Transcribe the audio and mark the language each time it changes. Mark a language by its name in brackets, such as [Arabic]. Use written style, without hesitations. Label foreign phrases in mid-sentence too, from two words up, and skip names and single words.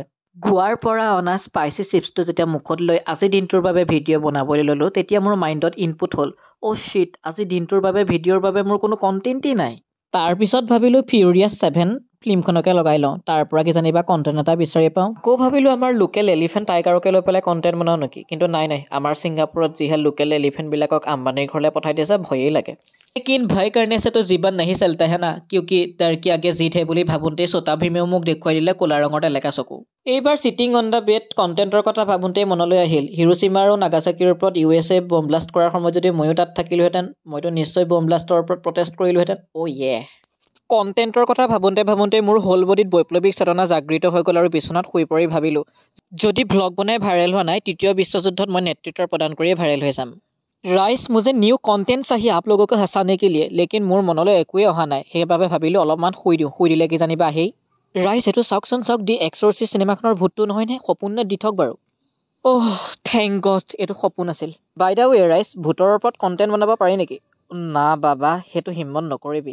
[Assamese] গোৱাৰ পৰা অনা স্পাইচি চিপছটো যেতিয়া মুখত লৈ আজি দিনটোৰ বাবে ভিডিঅ' বনাবলৈ ল'লোঁ তেতিয়া মোৰ মাইণ্ডত ইনপুট হ'ল শ্বিট আজি দিনটোৰ বাবে ভিডিঅ'ৰ বাবে মোৰ কোনো কণ্টেণ্টেই নাই। তাৰপিছত ভাবিলোঁ ফিউৰিয়াছ 7 ফিল্মখনকে লগাই লওঁ, তাৰ পৰা কিজানিবা কণ্টেণ্ট এটা বিচাৰি পাওঁ। ভাবিলোঁ আমাৰ [English] local elephant [Assamese] টাইগাৰকে লৈ পেলাই কণ্টেণ্ট বনাওঁ নেকি, কিন্তু নাই আমাৰ ছিংগাপুৰত যিহে [English] লোকেল এলিফেণ্টবিলাকক [Assamese] আম্বানীৰ ঘৰলৈ পঠাই দিছে ভয়েই লাগে। [Hindi] लेकिन भय करने से तो जीवन नहीं चलता है ना, क्योंकि डर के आगे जीत है [Assamese] বুলি ভাবোঁতে চোতা ভীমেও মোক দেখুৱাই দিলে ক'লা ৰঙৰ এলেকা চকু। এইবাৰ [English] sitting on the bed [Assamese] কণ্টেণ্টৰ কথা ভাবোঁতেই মনলৈ আহিল হিৰোশ্বিমা আৰু নাগাচাকিৰ ওপৰত USA [English] bomb blast [Assamese] কৰাৰ সময়ত যদি ময়ো তাত থাকিলোহেঁতেন মইতো নিশ্চয় [English] bomb blast [Assamese] ওপৰত প্ৰটেষ্ট কৰিলোহেঁতেন। কণ্টেণ্টৰ কথা ভাবোঁতে মোৰ [English] whole body [Assamese] বৈপ্লৱিক চেতনা জাগৃত হৈ গ'ল আৰু বিচনাত শুই পৰি ভাবিলোঁ যদি ভ্লগ বনাই ভাইৰেল হোৱা নাই তৃতীয় বিশ্বযুদ্ধত মই নেতৃত্ব প্ৰদান কৰিয়ে ভাইৰেল হৈ যাম। [Hindi] राइस मुझे न्यू कॉन्टेंट चाहिए आप लोगों को हंसाने के लिए, लेकिन [Assamese] মোৰ মনলৈ একোৱে অহা নাই, সেইবাবে ভাবিলোঁ অলপমান শুই দিলে কি জানিবা আহেই। ৰাইচ এইটো চাওক দি এক্সৰ্চিষ্ট চিনেমাখনৰ ভূতটো নহয়নে, সপোন নে দি থক বাৰু। [English] thank God [Assamese] এইটো সপোন আছিল। [English] by the way [Assamese] ৰাইচ ভূতৰ ওপৰত কণ্টেণ্ট বনাব পাৰি নেকি? না বাবা সেইটো হিম্মত নকৰিবি।